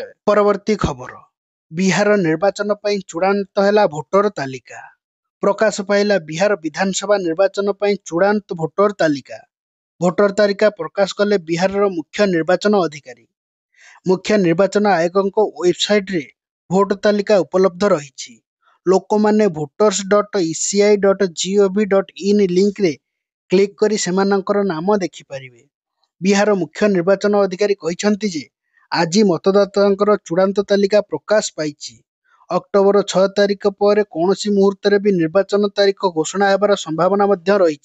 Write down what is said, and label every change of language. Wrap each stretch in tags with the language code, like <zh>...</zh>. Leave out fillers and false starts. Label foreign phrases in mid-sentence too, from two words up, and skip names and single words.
<or>ପରବର୍ତ୍ତୀ ଖବର, ବିହାର ନିର୍ବାଚନ ପାଇଁ ଚୂଡ଼ାନ୍ତ ହେଲା ଭୋଟର ତାଲିକା। ପ୍ରକାଶ ପାଇଲା ବିହାର ବିଧାନସଭା ନିର୍ବାଚନ ପାଇଁ ଚୂଡ଼ାନ୍ତ ଭୋଟର ତାଲିକା। ଭୋଟର ତାଲିକା ପ୍ରକାଶ କଲେ ବିହାରର ମୁଖ୍ୟ ନିର୍ବାଚନ ଅଧିକାରୀ। ମୁଖ୍ୟ ନିର୍ବାଚନ ଆୟୋଗଙ୍କ ୱେବସାଇଟରେ ଭୋଟ ତାଲିକା ଉପଲବ୍ଧ ରହିଛି। ଲୋକମାନେ voters.eci.gov.in ଲିଙ୍କରେ କ୍ଲିକ୍ କରି ସେମାନଙ୍କର ନାମ ଦେଖିପାରିବେ। ବିହାର ମୁଖ୍ୟ ନିର୍ବାଚନ ଅଧିକାରୀ କହିଛନ୍ତି ଯେ, ଆଜି ମତଦାତାଙ୍କର ଚୂଡ଼ାନ୍ତ ତାଲିକା ପ୍ରକାଶ ପାଇଛି। ଅକ୍ଟୋବର 6 ତାରିଖ ପରେ କୌଣସି ମୁହୂର୍ତ୍ତରେ ବି ନିର୍ବାଚନ ତାରିଖ ଘୋଷଣା ହେବାର ସମ୍ଭାବନା ମଧ୍ୟ ରହିଛି।</or>